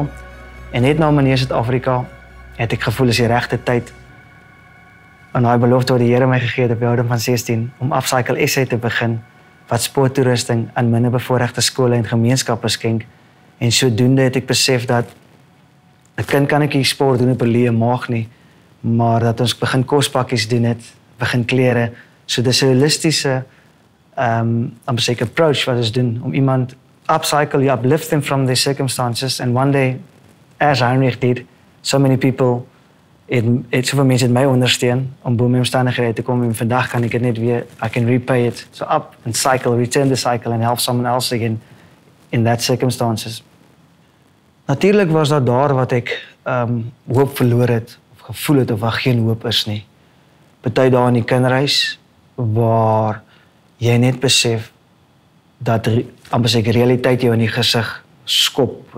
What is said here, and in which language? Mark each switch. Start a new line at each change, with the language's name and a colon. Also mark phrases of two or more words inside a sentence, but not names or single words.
Afrikaans: En net na Meneer Suid-Afrika het ek gevoel is die regte tyd aan daai belofte wat die Here my gegee het op die ouderdom van 16 om Upcycle SA te begin, wat sporttoerusting aan minderbevoorregte skole en gemeenskappe skenk. En sodoende het ek besef dat 'n kind kan ek nie sport doen op 'n leë maag nie, maar dat ons begin kospakkies doen het, begin klere. So dis 'n holistiese approach wat ons doen om iemand
English: upcycle, you uplift them from their circumstances, and one day, as Heinrich did, so many people,
Afrikaans: soveel mense het my ondersteun om bo my omstandighede te kom, en vandag kan ek dit net weer,
English: I can repay it, so up and cycle, return the cycle and help someone else again in that circumstances.
Afrikaans: Natuurlik was dat daar wat ek hoop verloor het, of gevoel het of waar geen hoop is nie. Party daar in die kinderhuis, waar jy net besef dat amper seker realiteit jou in die gesig skop, as